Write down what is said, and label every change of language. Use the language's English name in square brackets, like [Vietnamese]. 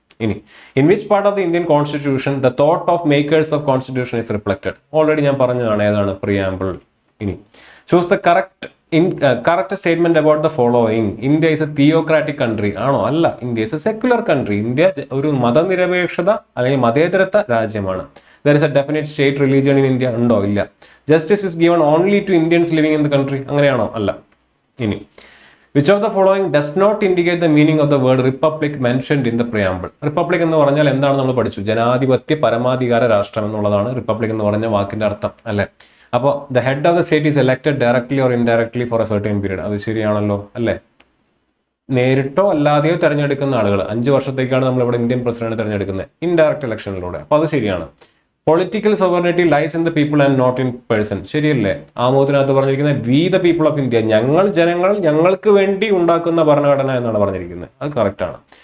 [English] ഇനി in which part of the Indian constitution the thought of makers of constitution is reflected? Already [Malayalam] ഞാൻ പറഞ്ഞതാണ്, ഏതാണ്? [English] Preamble. ഇനി choose the correct statement about the following. India is a theocratic country [Malayalam] ആണോ? അല്ല. [English] India is a secular country. [Malayalam] India ഒരു മതനിരപേക്ഷത അല്ലെങ്കിൽ മതേതരത്വ രാജ്യമാണ്. [English] There is a definite state religion in India [Malayalam] ഉണ്ടോ? ഇല്ല. [English] Justice is given only to Indians living in the country, [Malayalam] അങ്ങനെയാണോ? അല്ല. [English] ഇനി which of the following does not indicate the meaning of the word republic mentioned in the preamble? [Malayalam] Republic എന്ന് പറഞ്ഞാൽ എന്താണ് നമ്മൾ പഠിച്ചു? ജനാധിപത്യ പരമാധികാര രാഷ്ട്രം എന്നുള്ളതാണ് റിപ്പബ്ലിക് എന്ന് പറഞ്ഞ വാക്കിന്റെ അർത്ഥം, അല്ലെ? [English] അപ്പോൾ the head of the state is elected directly or indirectly for a certain period. [Malayalam] അത് ശരിയാണല്ലോ, അല്ലേ? നേരിട്ടോ അല്ലാതെയോ തെരഞ്ഞെടുക്കുന്ന ആളുകൾ. 5 വർഷത്തേക്കാണ് നമ്മൾ ഇവിടെ ഇന്ത്യൻ പ്രസിഡന്റ് തെരഞ്ഞെടുക്കുന്നത്, ഇൻഡയറക്റ്റ് ഇലക്ഷനിലൂടെ. അപ്പോൾ അത് ശരിയാണ്. [English] political sovereignty lies in the people and not in person, [Malayalam] ശരിയല്ലേ? ആമോദിനകത്ത് പറഞ്ഞിരിക്കുന്നത് [English] we the people of India, [Malayalam] ഞങ്ങൾ ജനങ്ങൾ, ഞങ്ങൾക്ക് വേണ്ടി ഉണ്ടാക്കുന്ന ഭരണഘടന എന്നാണ് പറഞ്ഞിരിക്കുന്നത്. അത് കറക്റ്റ് ആണ്.